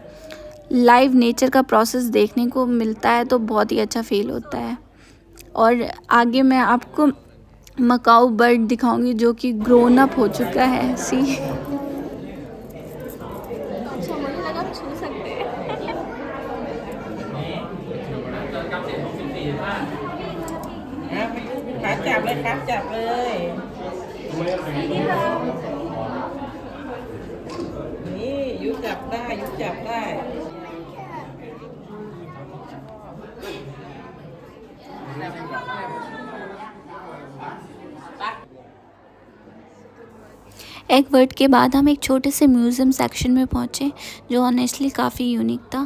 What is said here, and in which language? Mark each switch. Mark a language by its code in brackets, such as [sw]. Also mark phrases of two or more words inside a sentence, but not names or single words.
[en] live nature [hi] का प्रोसेस देखने को मिलता है तो बहुत ही अच्छा फील होता है। और आगे मैं आपको [en] macaw bird [hi] दिखाऊंगी जो कि [en] grown up [hi] हो चुका है। सी अच्छा, मुझे लगा हम छू सकते हैं। [th] จับเลยครับจับเลยนี่ยุจับได้ยุจับได้ [en] egg bird [hi] के बाद हम एक छोटे से [en] museum section [hi] में पहुँचे जो ऑनेस्टली काफ़ी यूनिक था।